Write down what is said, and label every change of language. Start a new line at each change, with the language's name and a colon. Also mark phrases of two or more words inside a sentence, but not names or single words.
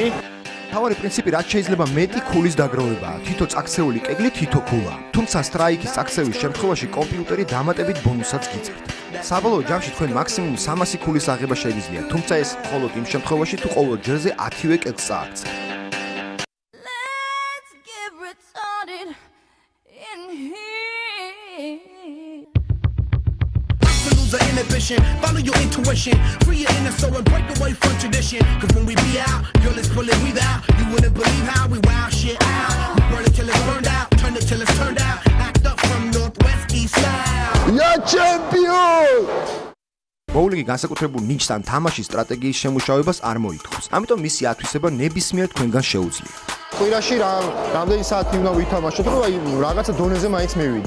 Georgian: თავარი პრინციპი რაც შეიძლება მეტი ქულის დაგროვებაა. თითო წაქცეული კეგლი თითო ქულა. თუმცა სტრაიკის წაქცევის შემთხვევაში კომპიუტერი დამატებით ბონუსსაც გიწერთ. საბოლოო ჯამში თქვენ მაქსიმუმ 300 ქულის აღება შეგიძლიათ, თუმცა ეს მხოლოდ იმ შემთხვევაში თუ ყოველ ჯერზე 10-ვე კეგს წააქცევთ.
English: Follow your intuition, free your inner soul and break away from tradition. Cause when we be out, girl, it's full of we out. You wouldn't believe how we wow shit out. We burn it till it's burned out, turn it till it's turned out. Act up from Northwest East style.
Russian: Я чемпион!
Georgian: ბოულინგი განსაკუთრებულ ნიჭს ან თამაშის სტრატეგიის შემუშავებას არ მოითხოვს. ამიტომ მისი ათვისება ნებისმიერ თქვენგან შეუძლია. კვირაში რამდენი საათი უნდა ვითამაშოთ, რომ აი რაღაცა დონეზე მაინც მივიდეთ.